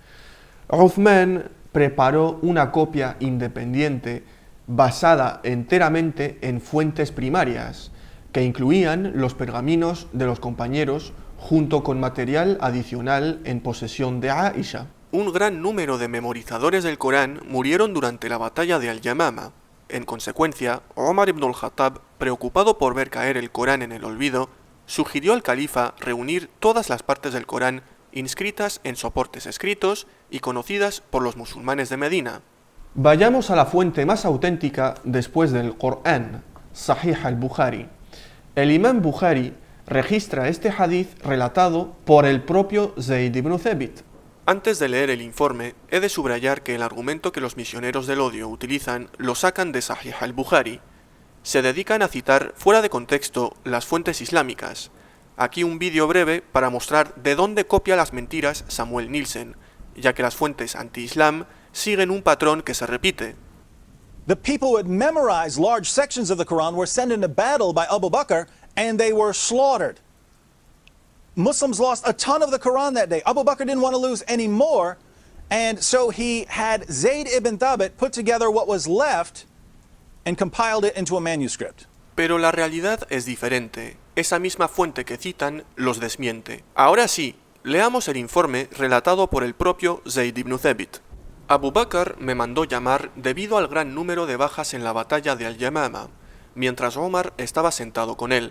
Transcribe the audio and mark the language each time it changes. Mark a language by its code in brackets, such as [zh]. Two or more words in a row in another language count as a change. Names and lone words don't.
[es] Uthman preparó una copia independiente basada enteramente en fuentes primarias, que incluían los pergaminos de los compañeros junto con material adicional en posesión de Aisha. Un gran número de memorizadores del Corán murieron durante la batalla de Al-Yamama. En consecuencia, Omar ibn al-Khattab, preocupado por ver caer el Corán en el olvido, sugirió al califa reunir todas las partes del Corán inscritas en soportes escritos y conocidas por los musulmanes de Medina. Vayamos a la fuente más auténtica después del Corán, Sahih al-Bukhari. El imán Bukhari registra este hadith relatado por el propio Zayd ibn Thabit. Antes de leer el informe, he de subrayar que el argumento que los misioneros del odio utilizan lo sacan de Sahih al-Bukhari. Se dedican a citar fuera de contexto las fuentes islámicas. Aquí un vídeo breve para mostrar de dónde copia las mentiras Samuel Nielsen, ya que las fuentes anti-islam siguen un patrón que se repite. [en] The people who had memorized large sections of the Quran were sent into battle by Abu Bakr and they were slaughtered. Muslims lost a ton of the Quran that day. Abu Bakr didn't want to lose any more, and so he had Zayd ibn Thabit put together what was left and compiled it into a manuscript. [es] Pero la realidad es diferente. Esa misma fuente que citan los desmiente. Ahora sí, leamos el informe relatado por el propio Zayd ibn Thabit. Abu Bakr me mandó llamar debido al gran número de bajas en la batalla de Al-Yamama, mientras Omar estaba sentado con él.